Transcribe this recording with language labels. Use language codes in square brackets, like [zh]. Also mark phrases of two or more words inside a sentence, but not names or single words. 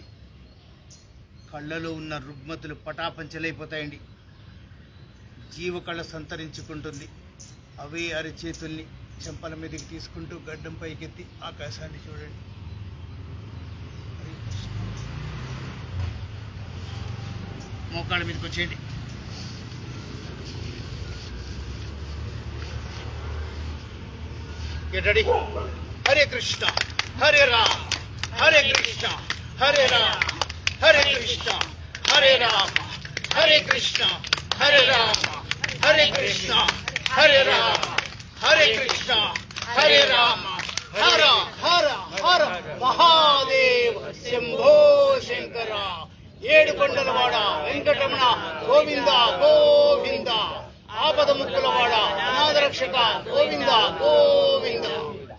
[te] కళ్ళలో ఉన్న రుగ్మతులు పటాపంచలైపోతాయండి. జీవకళ సంతరించుకుంటుంది. అవే అరచేతుల్ని చెంపల మీదకి తీసుకుంటూ గడ్డం పైకెత్తి ఆకాశాన్ని చూడండి. మోకాళ్ళ మీదకి వచ్చేయండి. [en] Get ready. [sa] Hare Krishna, Hare Rama, Hare Krishna, Hare Rama, Hare Krishna, Hare Rama, Hare Krishna, Hare Rama, Hare Krishna, Hare Rama, Hare Krishna, Hare Rama, Hara Hara Hara Mahadeva Shambho Shankara. [te] ఏడుకొండలవాడ వెంకటరమణ గోవింద గోవింద. ఆపద ముక్కులవాడ అనాథరక్షక గోవింద గోవింద.